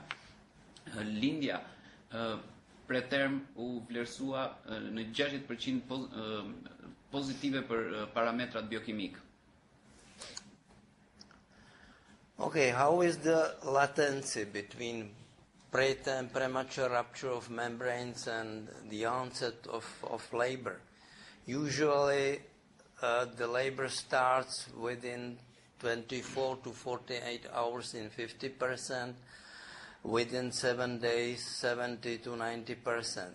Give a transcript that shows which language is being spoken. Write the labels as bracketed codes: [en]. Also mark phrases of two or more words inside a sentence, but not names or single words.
[sq] Lindja preterm u vlerësua në 60% pozitive për parametrat biokimik. [en] Okay, how is the latency between preterm premature rupture of membranes and the onset of labor? Usually the labor starts within 24 to 48 hours in 50%, within 7 days 70 to 90%.